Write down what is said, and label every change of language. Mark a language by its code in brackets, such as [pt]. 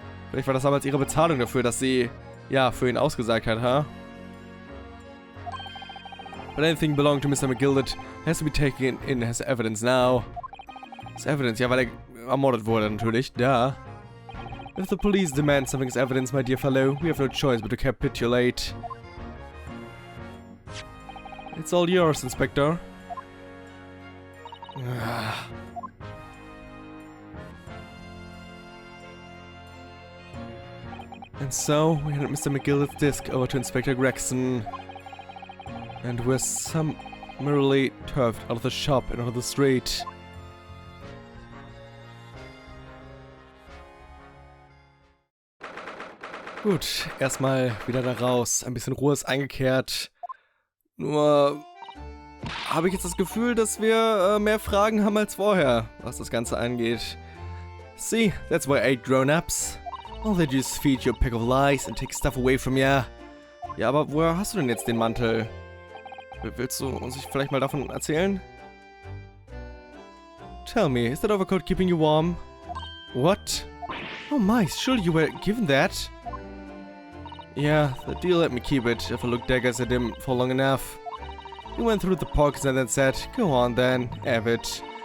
[de] Vielleicht war das damals ihre Bezahlung dafür, dass sie, ja, für ihn ausgesagt hat, ha? [en] But anything belonging to Mr. McGilded has to be taken in as evidence now. As evidence, [de] ja, weil er ermordet wurde natürlich, da. [en] If the police demand something as evidence, my dear fellow, we have no choice but to capitulate. It's all yours, Inspector. And so, we handed Mr. McGilded's disc over to Inspector Gregson. And we're summarily turfed out of the shop and onto the street. [de] Gut, erstmal wieder da raus. Ein bisschen Ruhe ist eingekehrt. Nur habe ich jetzt das Gefühl, dass wir mehr Fragen haben als vorher, was das Ganze angeht. [en] See, that's why 8 grown-ups. All they do is feed you a pack of lies and take stuff away from you. [de] Ja, aber woher hast du denn jetzt den Mantel? Willst du uns vielleicht mal davon erzählen? [en] Tell me, is that overcoat keeping you warm? What? Oh my, surely you were given that? Yeah, the deal let me keep it if I looked daggers at him for long enough. He went through the pockets and then said, go on then, have it.